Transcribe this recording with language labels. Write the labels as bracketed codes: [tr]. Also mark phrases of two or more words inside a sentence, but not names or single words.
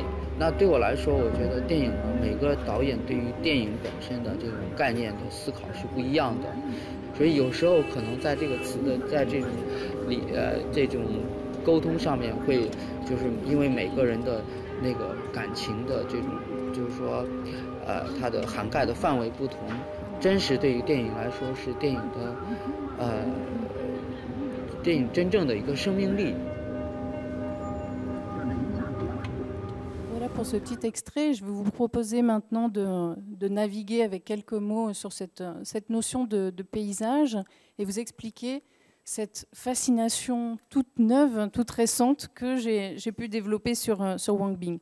[zh] 那对我来说，我觉得电影呢，每个导演对于电影本身的这种概念的思考是不一样的，所以有时候可能在这个词的在这种这种沟通上面会，就是因为每个人的那个感情的这种，就是说它的涵盖的范围不同。真实对于电影来说是电影的电影真正的一个生命力。 [fr] Pour ce petit extrait, je vais vous proposer maintenant de naviguer avec quelques mots sur cette notion de paysage et vous expliquer cette fascination toute neuve, toute récente que j'ai pu développer sur Wang Bing.